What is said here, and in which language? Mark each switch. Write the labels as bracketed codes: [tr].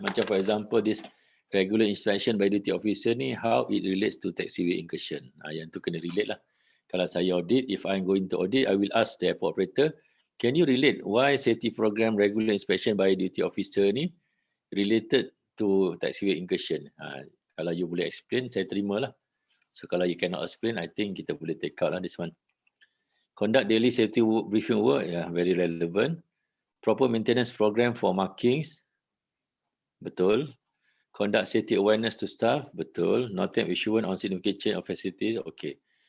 [en] Macam for example this regular inspection by duty officer ni, how it relates to taxiway incursion. [ms] Yang tu kena relate lah. Kalau saya audit, [en] if I'm going to audit, I will ask the airport operator, can you relate why safety program regular inspection by duty officer ni related to taxiway incursion? [ms] Kalau you boleh explain, saya terima lah. [en] So kalau you cannot explain, I think [ms] kita boleh [en] take out lah this one. Conduct daily safety briefing work, very relevant. Proper maintenance program for markings, betul. Conduct safety awareness to staff, betul. NOTAM issuance on significant change of facilities, okay.